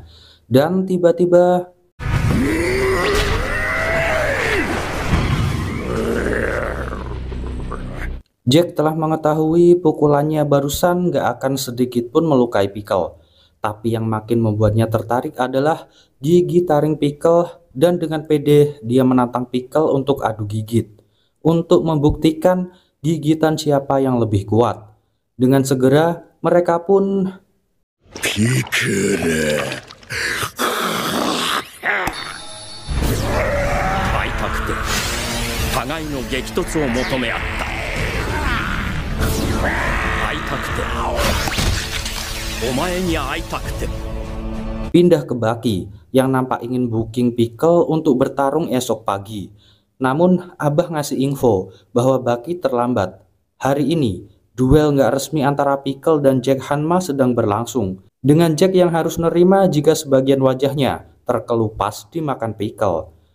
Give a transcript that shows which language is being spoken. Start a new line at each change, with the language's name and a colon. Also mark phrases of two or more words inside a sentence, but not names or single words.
Indonesian: Dan tiba-tiba Jack telah mengetahui pukulannya barusan gak akan sedikit pun melukai Pickle. Tapi yang makin membuatnya tertarik adalah gigi taring Pickle, dan dengan pede dia menantang Pickle untuk adu gigit. Untuk membuktikan gigitan siapa yang lebih kuat. Dengan segera mereka pun Pickle.
Japanese: 会いたくて互いの激突を求め合った。会いたくてお前に会いたくて。
Indonesian: pindah ke Baki yang nampak ingin booking Pickle untuk bertarung esok pagi. Namun Abah ngasih info bahwa Baki terlambat. Hari ini, duel nggak resmi antara Pickle dan Jack Hanma sedang berlangsung. Dengan Jack yang harus nerima jika sebagian wajahnya terkelupas dimakan Pickle.